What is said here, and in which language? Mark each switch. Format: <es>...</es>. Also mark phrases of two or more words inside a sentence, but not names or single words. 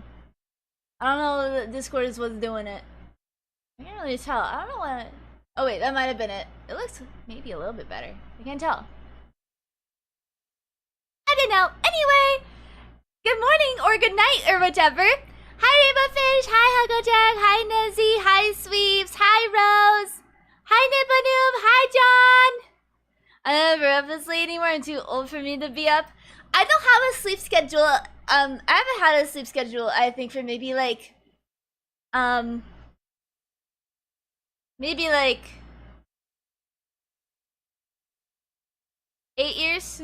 <en>I don't know if Discord is what's doing it. I can't really tell. I don't know what. Oh wait, that might have been it. It looks maybe a little bit better. I can't tell. I don't know. Anyway, good morning or good night or whatever. Hi Rainbow Fish. Hi Hugglejack. Hi Nezzy. Hi Sweeps. Hi Rose. Hi Nippanoob. Hi John. I'm never up this late anymore. I'm too old for me to be up. I don't have a sleep schedule. I haven't had a sleep schedule, I think, for maybe like 8 years.</en>